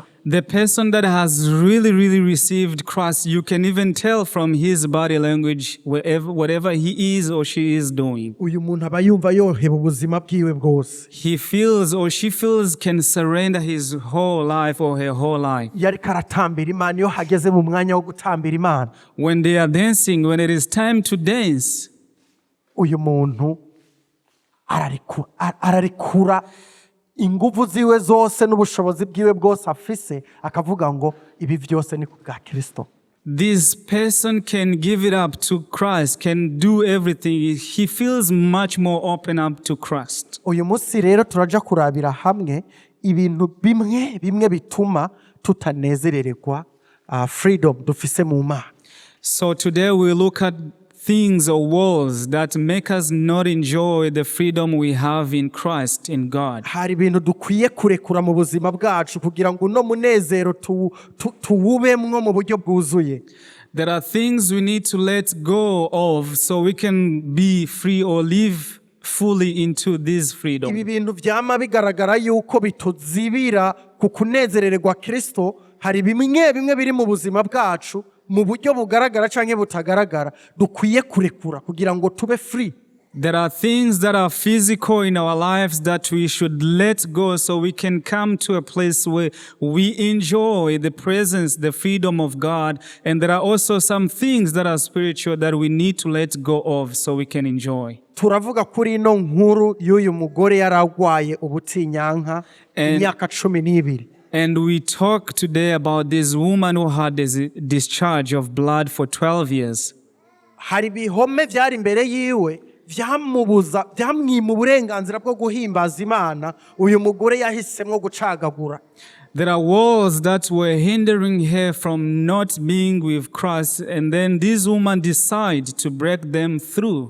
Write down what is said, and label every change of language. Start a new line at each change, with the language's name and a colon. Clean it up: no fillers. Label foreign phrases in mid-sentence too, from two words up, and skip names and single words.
English: The person that has really received Christ, you can even tell from his body language whatever he is or she is doing.
Rundi: Uyu muntu aba yumva yoheba ubuzima bwiwe bwose.
English: He feels or she feels can surrender his whole life or her whole life.
Rundi: Yari karatambira Imana, iyo hageze mu mwanya wo gutambira Imana,
English: when they are dancing, when it is time to dance,
Rundi: uyu muntu ararikura ingufu ziwe zose n'ubushobozi bwiwe bwose afise, akavuga ngo ibi vyose ni kubwa Kristo.
English: This person can give it up to Christ, can do everything. He feels much more open up to Christ.
Rundi: Uyu munsi rero turaja kurabira hamwe ibintu bimwe bituma tutanezererwa freedom dufise mu Mana.
English: So today we look at things or walls that make us not enjoy the freedom we have in Christ, in God.
Rundi: Hari ibintu dukwiye kurekura mu buzima bwacu kugira ngo uno munezero tuwubemwo mu buryo bwuzuye.
English: There are things we need to let go of so we can be free or live fully into this freedom.
Rundi: Ibi bintu vyama bigaragara yuko bituzibira ku kunezererwa Kristo. Hari bimwe biri mu buzima bwacu mu buryo bugaragara canke butagaragara dukwiye kurekura kugira ngo tube free.
English: There are things that are physical in our lives that we should let go so we can come to a place where we enjoy the presence, the freedom of God. And there are also some things that are spiritual that we need to let go of so we can enjoy.
Rundi: Turavuga kuri ino nkuru y'uyu mugore yaragwaye ubutinyanka imyaka 12.
English: And we talk today about this woman who had a discharge of blood for 12 years.
Rundi: Hari bihome vyari imbere yiwe byamwima uburenganzira bwo guhimbaza Imana. Uyu mugore yahisemo gucagagura.
English: There are walls that were hindering her from not being with Christ, and then this woman decided to break them through.